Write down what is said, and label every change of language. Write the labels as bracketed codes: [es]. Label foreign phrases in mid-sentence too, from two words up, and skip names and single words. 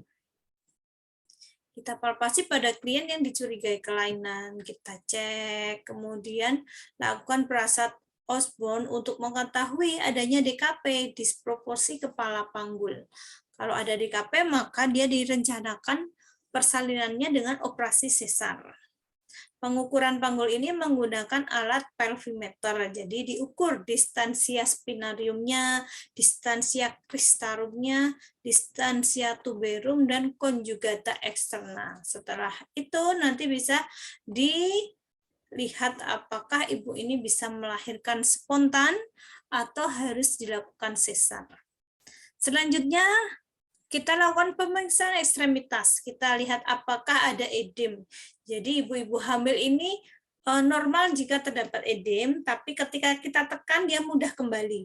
[id] Kita palpasi pada klien yang dicurigai kelainan, kita cek, kemudian lakukan perasaan Osborne untuk mengetahui adanya DKP, disproporsi kepala panggul. Kalau ada DKP, maka dia direncanakan persalinannya dengan operasi sesar. Pengukuran panggul ini menggunakan alat pelvimeter, jadi diukur distansia spinariumnya, distansia cristarumnya, distansia tuberum, dan [la] conjugata externa. [id] Setelah itu nanti bisa dilihat apakah ibu ini bisa melahirkan spontan atau harus dilakukan sesar. Selanjutnya, kita lakukan pemeriksaan ekstremitas. Kita lihat apakah ada edem. Jadi ibu-ibu hamil ini normal jika terdapat edem, tapi ketika kita tekan dia mudah kembali.